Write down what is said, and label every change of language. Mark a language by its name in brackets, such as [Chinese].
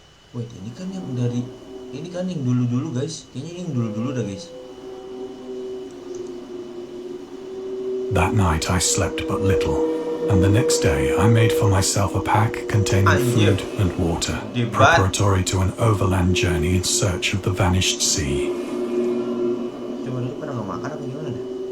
[Indonesian] Wait, ini kan yang dulu-dulu guys. Kayaknya yang dulu-dulu dah guys. [English] That night I slept but little, and the next day I made for myself a pack containing food and water, preparatory to an overland journey in search of the vanished sea. [Indonesian] Coba dulu pada nggak makan apa gimana dah?